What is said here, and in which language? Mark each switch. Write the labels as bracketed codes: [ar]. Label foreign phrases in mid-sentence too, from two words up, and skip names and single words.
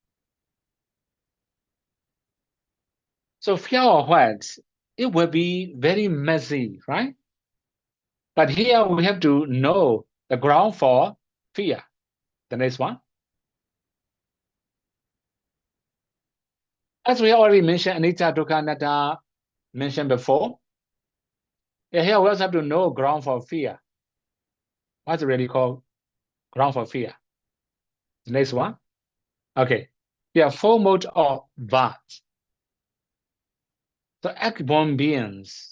[en] So fear of what? It will be very messy, right? But here we have to know the ground for fear. The next one. As we already mentioned, [pi] anicca dukkha anatta [en] mentioned before. Here we also have to know ground for fear. What's it really called? Ground for fear. The next one. Okay. Here, 4 modes of birth. So egg-born beings.